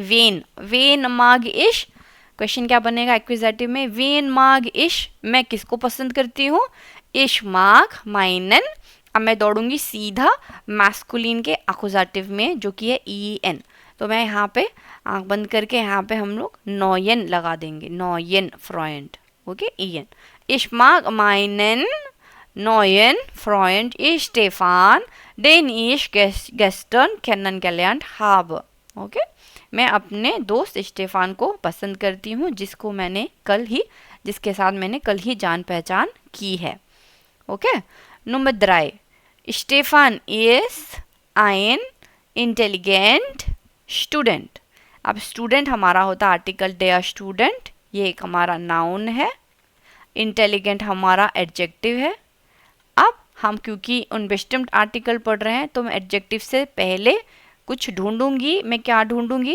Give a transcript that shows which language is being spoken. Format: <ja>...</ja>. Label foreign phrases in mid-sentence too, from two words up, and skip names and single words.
<de>wen, wen mag ich,</de> <hi>क्वेश्चन क्या बनेगा एक्विजेटिव में,</hi> <de>wen mag ich,</de> <hi>मैं किसको पसंद करती हूँ,</hi> <de>ich mag meinen.</de> <hi>अब मैं दौड़ूंगी सीधा मैस्कुलिन के एक्विजेटिव में जो कि है ई एन, तो मैं यहाँ पे आंख बंद करके यहाँ पे हम लोग नॉयन लगा देंगे,</hi> <de>neuen Freund.</de> <hi>ओके, ई एन,</hi> <de>ich mag meinen neuen Freund Stefan, den ich gestern kennengelernt habe.</de> <hi>ओके, मैं अपने दोस्त स्टेफान को पसंद करती हूँ जिसको मैंने कल ही, जिसके साथ मैंने कल ही जान पहचान की है। ओके, नंबर 3,</hi> <de>Stefan ist ein intelligent student।</de> <hi>अब स्टूडेंट हमारा होता आर्टिकल</hi> <de>der Student,</de> <hi>ये एक हमारा नाउन है। इंटेलिजेंट हमारा एडजेक्टिव है। अब हम क्योंकि</hi> <de>unbestimmter Artikel</de> <hi>पढ़ रहे हैं तो मैं एडजेक्टिव से पहले कुछ ढूंढूंगी। मैं क्या ढूंढूंगी?</hi>